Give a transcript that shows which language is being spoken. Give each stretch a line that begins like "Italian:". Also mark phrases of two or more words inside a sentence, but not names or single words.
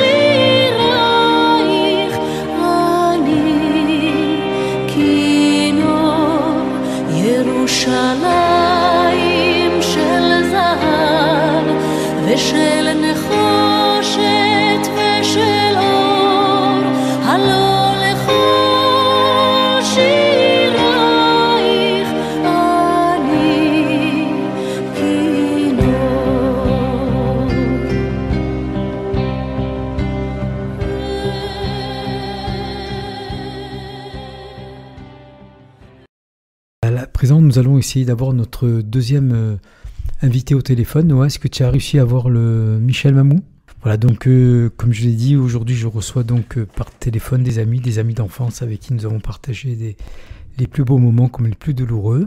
Hebrew: שירייך אני כינור ירושלים של זהב ושל נחושת ושל אור, הלא לכל שירייך אני כינור.
French: À présent, nous allons essayer d'avoir notre deuxième invité au téléphone. Noah, est-ce que tu as réussi à avoir le Michel Mamou? Voilà, donc comme je l'ai dit, aujourd'hui je reçois donc par téléphone des amis d'enfance avec qui nous avons partagé les plus beaux moments comme les plus douloureux.